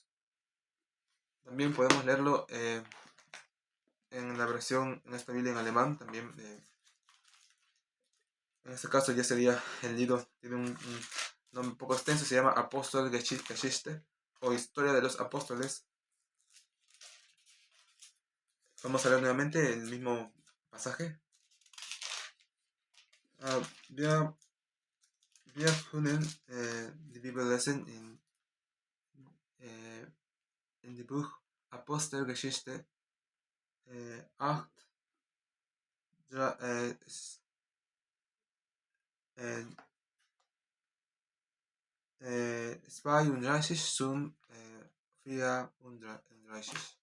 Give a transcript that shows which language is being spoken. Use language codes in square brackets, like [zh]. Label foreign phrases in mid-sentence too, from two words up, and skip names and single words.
[es] También podemos leerlo en la versión, en esta Biblia en alemán, también. En este caso ya sería el libro, tiene un nombre un poco extenso, se llama Apostelgeschichte o Historia de los Apóstoles. Vamos a leer nuevamente el mismo pasaje. [de] Wir können die Bibel lesen [en] in the book [de] Apostelgeschichte 8, 32 zum 34.